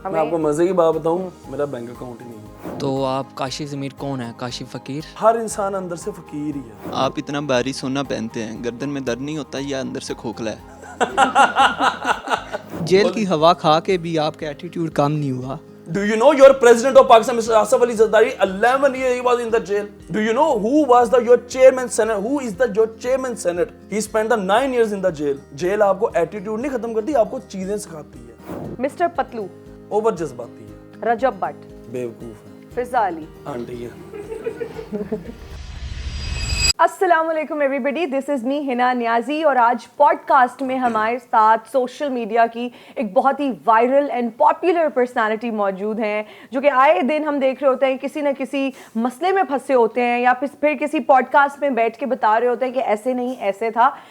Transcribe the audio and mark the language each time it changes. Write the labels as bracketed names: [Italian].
[Urdu] میں آپ کو مزے کی بات بتاؤں, میرا بینک اکاؤنٹ ہی نہیں ہے. تو آپ کاشف ضمیر کون ہے؟ کاشف فقیر؟ ہر انسان اندر سے فقیر ہی ہے. آپ اتنا بھاری سونا پہنتے ہیں, گردن میں درد نہیں ہوتا یا اندر سے کھوکھلا ہے؟ جیل کی ہوا کھا کے بھی آپ کا ایٹیٹیوڈ کم نہیں ہوا. [English] Do you know your president of Pakistan, Mr. Asif Ali Zardari, 11 years he was in the jail. Do you know who was your chairman Senate? Who is your chairman Senate? He spent the 9 years in the jail. [Urdu] Jail آپ کو attitude نہیں ختم کرتی, آپ کو چیزیں سکھاتی ہے. مسٹر پتلو اوور جذباتی ہے, رجب بٹ بیوقوف ہے, فضا علی آنٹی ہے. السلام علیکم [English] every body, this is me [Urdu] ہنا نیازی. اور آج پوڈ کاسٹ میں ہمارے ساتھ سوشل میڈیا کی ایک بہت ہی وائرل اینڈ پاپولر پرسنالٹی موجود ہیں جو کہ آئے دن ہم دیکھ رہے ہوتے ہیں کسی نہ کسی مسئلے میں پھنسے ہوتے ہیں یا پھر کسی پوڈ کاسٹ میں بیٹھ کے بتا رہے ہوتے ہیں کہ ایسے نہیں ایسے تھا.